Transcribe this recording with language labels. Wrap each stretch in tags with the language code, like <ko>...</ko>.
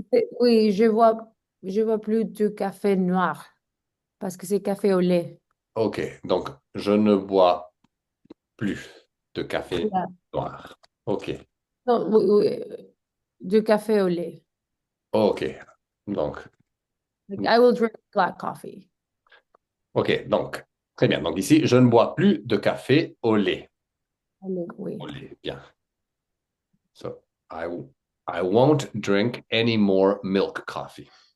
<fr>que oui, je vois plus de café noir parce que c'est café au lait. OK, donc je ne bois plus de café Yeah. noir. OK, Non, oui, oui, de café au lait. OK. Donc,</fr> <en>Like, I will drink black coffee.</en> <fr>OK, donc, très bien. Donc ici, je ne bois plus de café au lait. Au lait, oui. Au lait, bien.</fr> <en>So, I, I won't drink any more milk coffee.</en>